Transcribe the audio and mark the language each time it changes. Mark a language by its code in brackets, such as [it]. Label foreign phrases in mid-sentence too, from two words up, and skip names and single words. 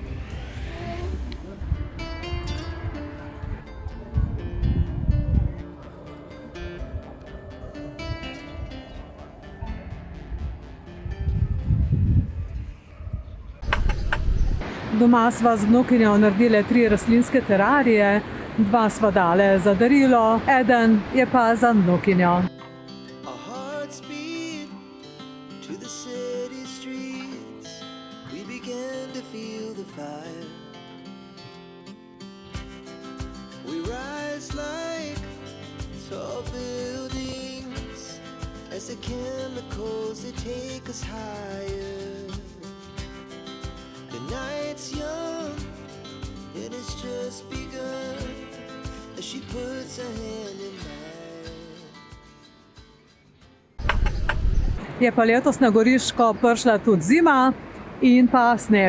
[sl] Doma sva z vnukinjo naredili 3 rastlinske terarije, 2 sva dale za darilo, eden je pa za vnukinjo. [en] To the city streets, we began began to feel the fire. We rise like tall buildings as the chemicals they take us higher. The night's young and it's just begun as she puts her hand in mine. [sl] Je pa letos na Goriško prišla tudi zima in pa sneg.